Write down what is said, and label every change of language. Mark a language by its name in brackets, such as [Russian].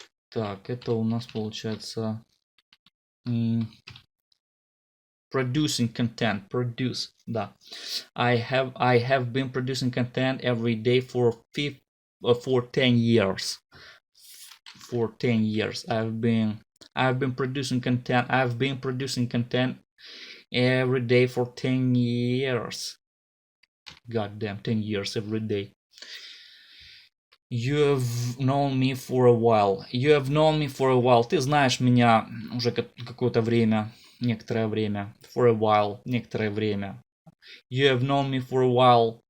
[Russian] Так, это у нас получается producing content. Produce, да. [English] I have been producing content every day for 10 years. For 10 years. I've been producing content. I've been producing content every day for 10 years. God damn, 10 years every day. You have known me for a while. You have known me for a while. [Russian] Ты знаешь меня уже какое-то время, некоторое время. [English] For a while, [Russian] некоторое время. [English] You have known me for a while.